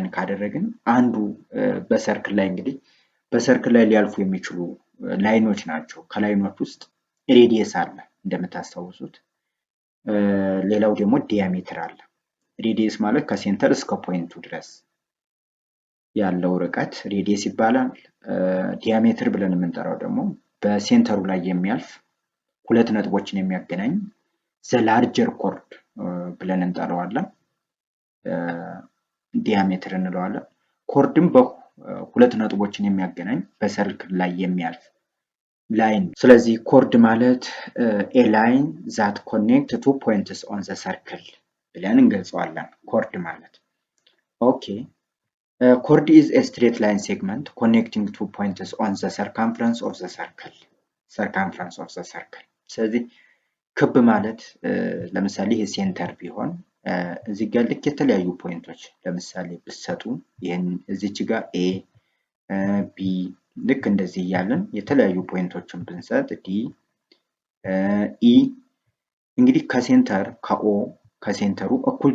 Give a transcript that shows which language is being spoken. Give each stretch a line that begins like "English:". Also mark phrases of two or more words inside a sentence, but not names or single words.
Amharic: ካደረግን አንዱ በሰርክል ላይ እንግዲህ በሰርክል ላይ ሊያልፉ የሚችሉ ላይኖች ናቸው። ከላይኖች ውስጥ ሬዲየስ አለ እንደምታስታውሱት። ሌላው ደግሞ ዲያሜትር አለ። ሬዲየስ ማለት ከሴንተር እስከ ፖይንቱ ድረስ ያለው ርቀት ሬዲየስ ይባላል። ዲያሜትር ብለን የምንጠራው ደግሞ በሴንተሩ ላይ የሚያልፍ 2 ነጥቦችን የሚያገናኝ
English: the larger chord
Amharic: ብለን እንጠራዋለን። ዲያሜትር እንለዋለን። ኮርድም በ2 ነጥቦችን የሚያገናኝ በሰርክል ላይ የሚያልፍ ላይን። ስለዚህ ኮርድ ማለት
English: a line that connect 2 points on the circle
Amharic: ብለን እንገልጸዋለን። ኮርድ ማለት ኦኬ።
English: ኮርድ is a straight line segment connecting 2 points on the circumference of the circle።
Amharic: ስለዚህ ክብ ማለት ለምሳሌ ይሄ ሴንተር ቢሆን እዚህ ጋር ልክ የተለያዩ ፖይንቶች ለምሳሌ ብትሰጡ ይሄን እዚች ጋር ኤ ቢ ልክ እንደዚህ እያለን የተለያዩ ፖይንቶችን ብንሰጥ ዲ ኢ እንግዲህ ከሴንተሩ እኩል